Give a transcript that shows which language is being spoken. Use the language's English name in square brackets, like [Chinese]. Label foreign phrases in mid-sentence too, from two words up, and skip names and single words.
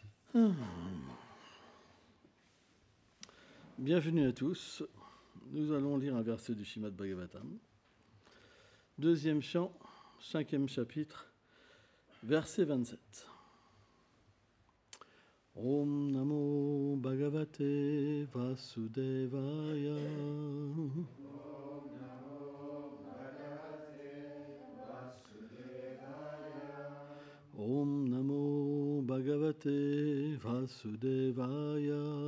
[French] Bienvenue à tous. Nous allons lire un verset du Srimad Bhagavatam. Deuxième chant, 5e chapitre, verset 27. [Sanskrit] ॐ नमो भगवते वासुदेवाय. ॐ नमो भगवते वासुदेवाय.